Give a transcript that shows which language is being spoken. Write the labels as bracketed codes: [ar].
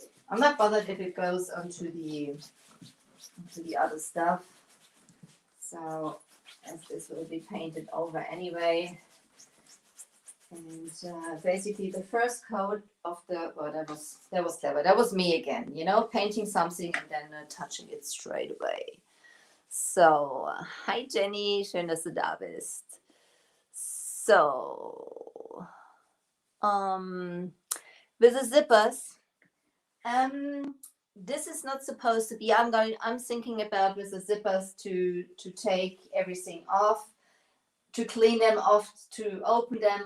[en] I'm not bothered if it goes onto the other stuff. So as this will be painted over anyway. And basically the first coat of the, well, that was clever. That was me again, you know, painting something and then touching it straight away. [de] So, hi Jenny, schön, dass du da bist. [en] So, with the zippers, this is not supposed to be, I'm thinking about with the zippers to take everything off, to clean them off, to open them.